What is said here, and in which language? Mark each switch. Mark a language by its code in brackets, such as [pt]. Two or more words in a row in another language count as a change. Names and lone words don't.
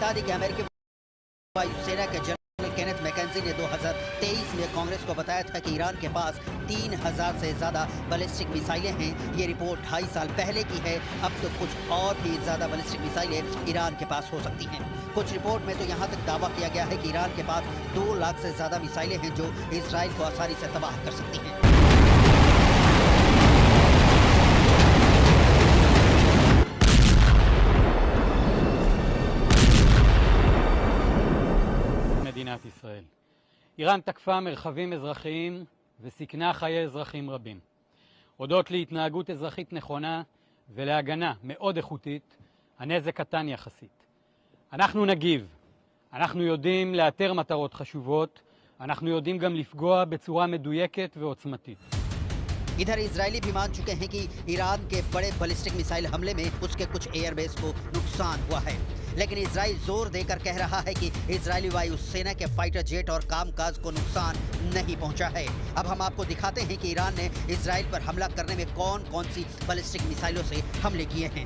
[hi] हम आपको बता दें कि अमेरिकी वायुसेना के जनरल केनेथ मैकेंजी ने 2023 में कांग्रेस को बताया था कि ईरान के पास 3000 से ज़्यादा बैलिस्टिक मिसाइलें हैं। ये रिपोर्ट 2.5 साल पहले की है। अब तो कुछ और भी ज़्यादा बैलिस्टिक मिसाइलें ईरान के पास हो सकती हैं। कुछ रिपोर्ट में तो यहाँ तक दावा किया गया है कि ईरान के पास 2 लाख से ज़्यादा मिसाइलें हैं जो इजराइल को आसानी से तबाह कर सकती हैं। [he] מדינת ישראל. איראן תקפה מרחבים אזרחיים וסיכנה חיי אזרחים רבים. הודות להתנהגות אזרחית נכונה ולהגנה מאוד איכותית, הנזק קטן יחסית. אנחנו נגיב. אנחנו יודעים לאתר מטרות חשובות, אנחנו יודעים גם לפגוע בצורה מדויקת ועוצמתית. [hi] इधर इजरायली भी मान चुके हैं कि ईरान के बड़े बैलिस्टिक मिसाइल हमले में उसके कुछ एयरबेस को नुकसान हुआ है, लेकिन इजराइल जोर देकर कह रहा है कि इजरायली वायुसेना के फाइटर जेट और कामकाज को नुकसान नहीं पहुंचा है। अब हम आपको दिखाते हैं कि ईरान ने इजराइल पर हमला करने में कौन कौन सी बैलिस्टिक मिसाइलों से हमले किए हैं।